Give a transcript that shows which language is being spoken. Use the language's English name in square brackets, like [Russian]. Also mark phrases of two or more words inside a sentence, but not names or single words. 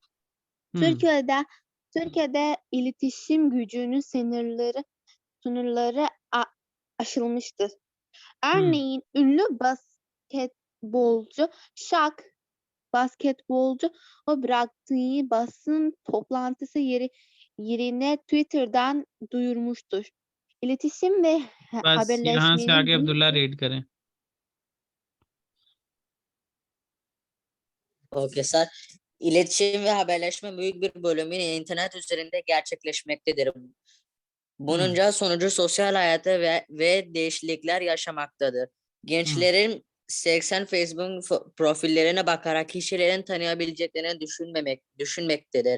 [Turkish] Türkiye'de iletişim gücünün sınırları aşılmıştır. Örneğin ünlü basketbolcu Shaq basketbolcu o bıraktığı basın toplantısı yerine Twitter'dan duyurmuştur. İletişim ve [Hindi] बस यहाँ से आगे [Turkish] haberleşmenin [Hindi] अब्दुल्ला रीड करें। [English] Okey sir. [Turkish] İletişim ve haberleşme büyük bir bölümün internet üzerinde gerçekleşmektedir. Bununca sonucu sosyal hayata ve değişiklikler yaşamaktadır. Gençlerin 80 Facebook profillerine bakarak kişilerin tanıyabileceklerini düşünmektedir.